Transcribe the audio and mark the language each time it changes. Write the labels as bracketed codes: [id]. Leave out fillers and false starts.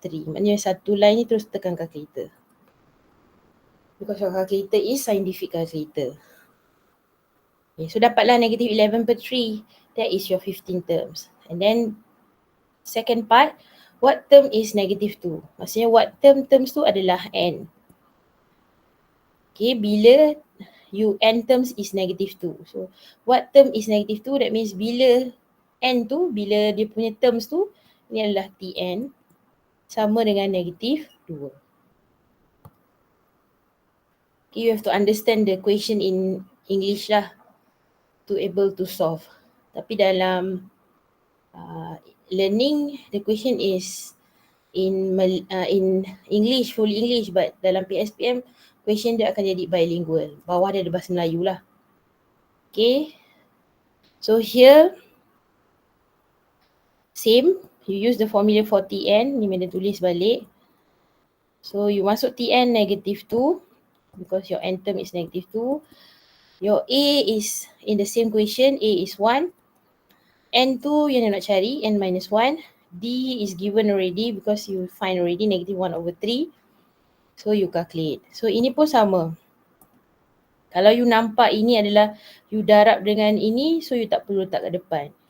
[ms] Maknanya satu line ni terus tekan calculator. [en] Because your calculator is scientific calculator. Okay, so dapatlah negative 11/3. That is your 15 terms. And then second part, what term is negative 2? [ms] Maksudnya [en] what terms [ms] tu adalah N. [en] Okay, bila n terms is negative 2. So what term is negative 2? That means [ms] bila n tu, bila dia punya terms tu, ni adalah Tn sama dengan negative 2. [en] Okay, you have to understand the question in English lah to able to solve. [ms] Tapi dalam [en] learning, the question is in English, full English, but dalam PSPM, question [ms] dia akan jadi [en] bilingual. [ms] Bawah dia ada bahasa Melayu lah. Okay. [en] So here, same. You use the formula for Tn. [ms] Ni mana tulis balik. [en] So you masuk Tn negative 2. Because your n term is negative 2. Your A is in the same question. A is 1. N2 [ms] yang nak cari. [en] N minus 1. D is given already because you find already negative 1/3. So you calculate. So [ms] ini pun sama. Kalau you nampak ini adalah you darab dengan ini, so you tak perlu letak kat depan.